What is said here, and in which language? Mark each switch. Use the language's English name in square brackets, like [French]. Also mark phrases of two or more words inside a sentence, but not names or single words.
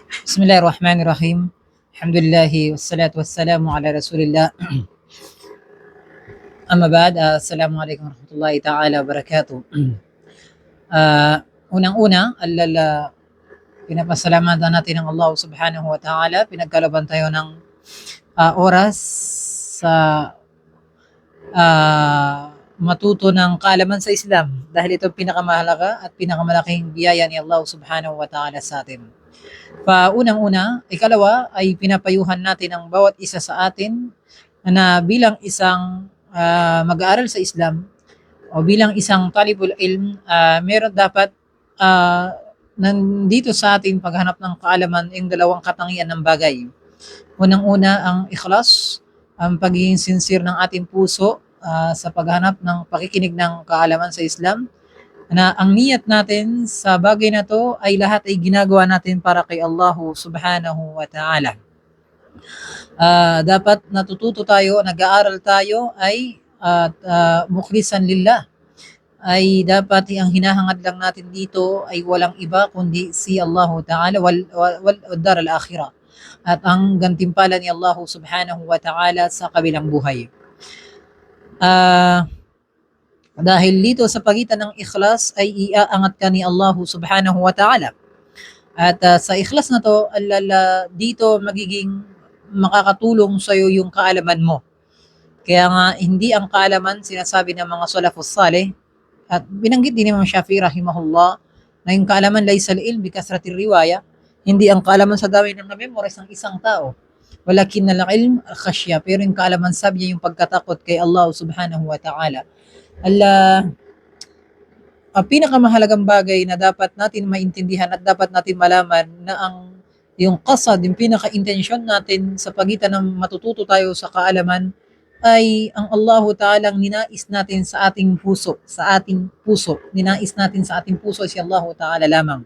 [Arabic] بسم الله الرحمن الرحيم الحمد لله والصلاة والسلام على رسول الله. أما بعد السلام عليكم ورحمة الله تعالى وبركاته. [Filipino] Unang-una, pinapasalamatan natin ang Allah [Arabic] سبحانه وتعالى. [Filipino] Pinagkalaban tayo ng oras sa matuto ng kaalaman sa Islam dahil ito pinakamahalaga at pinakamalaking biyaya ni Allah [Arabic] سبحانه وتعالى [Filipino] sa atin. Unang-una, ikalawa ay pinapayuhan natin ang bawat isa sa atin na bilang isang mag-aaral sa Islam o bilang isang [Arabic] طالب العلم, [Filipino] meron dapat nandito sa atin paghanap ng kaalaman yung dalawang katangian ng bagay. Unang-una ang ikhlas, ang pagiging sincere ng ating puso sa paghanap ng pakikinig ng kaalaman sa Islam, na ang niyat natin sa bagay na to ay lahat ay ginagawa natin para kay Allah [Arabic] سبحانه وتعالى. [Filipino] Dapat natututo tayo, nag-aaral tayo ay [Arabic] مخلصا لله. [Filipino] Ay dapat ang hinahangad lang natin dito ay walang iba kundi si Allah [Arabic] تعالى والدار الآخرة. [Filipino] At ang gantimpala ni Allah [Arabic] سبحانه وتعالى [Filipino] sa kabilang buhay. Dahil dito sa pagitan ng ikhlas ay iaangat ka ni Allah [Arabic] سبحانه وتعالى. [Filipino] At sa ikhlas na to, dito magiging makakatulong sa iyo yung kaalaman mo. Kaya nga hindi ang kaalaman sinasabi ng mga [Arabic] السلف الصالح, [Filipino] at binanggit din ni Imam Shafi'i rahimahullah na yung kaalaman [Arabic] ليس العلم بكثرة الرواية, [Filipino] hindi ang kaalaman sa dami ng memorize ng isang tao. [Arabic] ولكن العلم الخشية, [Filipino] pero yung kaalaman sabi niya yung pagkatakot kay Allah [Arabic] سبحانه وتعالى. [Filipino] Ang pinakamahalagang bagay na dapat natin maintindihan at dapat natin malaman na yung qasad, yung pinaka-intensyon natin sa pagitan ng matututo tayo sa kaalaman ay ang Allah Ta'ala ang ninais natin sa ating puso, ninais natin sa ating puso si Allah Ta'ala lamang.